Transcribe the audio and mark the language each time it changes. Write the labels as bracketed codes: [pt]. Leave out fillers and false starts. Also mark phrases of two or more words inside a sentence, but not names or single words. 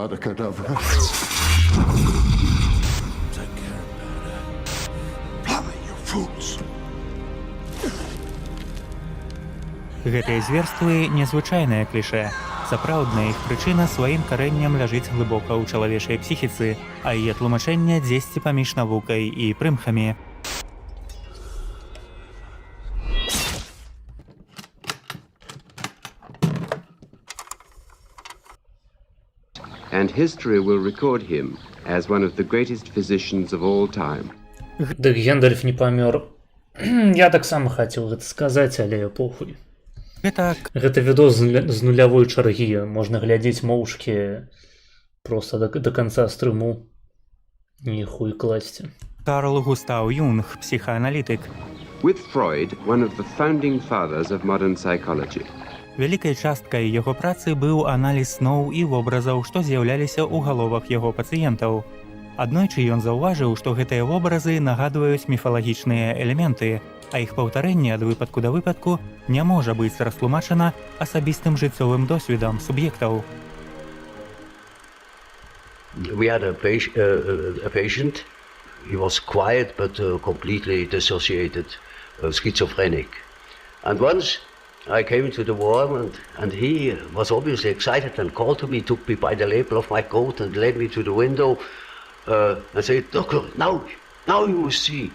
[be] Гэтыя зверствы незвычайныя кліше. Сапраўдная іх прычына сваім карэннем ляжыць глыбока ў чалавечай псіхіцы, а яе тлумачэнне дзесьці паміж навукай і прымхамі. [en] And history will record him as one of the greatest physicians of all time. [be] Дык Гендальф не памёр. Я таксама хацеў гэта сказаць, але похуй. Гэта відос з нулявой чаргі. Можна глядзець моўчкі проста да канца стрыму. І хуй класці. Карл Густаў Юнг, псіхааналітык. [en] With Freud, one of the founding fathers of modern psychology. [be] Вялікай часткай яго працы быў аналіз сноў і вобразаў, што з'яўляліся ў галовах яго пацыентаў. Аднойчы ён заўважыў, што гэтыя вобразы нагадваюць міфалагічныя элементы, а іх паўтарэнне ад выпадку да выпадку не можа быць растлумачана асабістым жыццёвым досведам суб'ектаў. [en] We had a patient. He was quiet but completely dissociated, schizophrenic. And once I came into the warm and he was obviously excited and called to me, took me by the lapel of my coat and led me to the window and said, "Doctor, now you will see.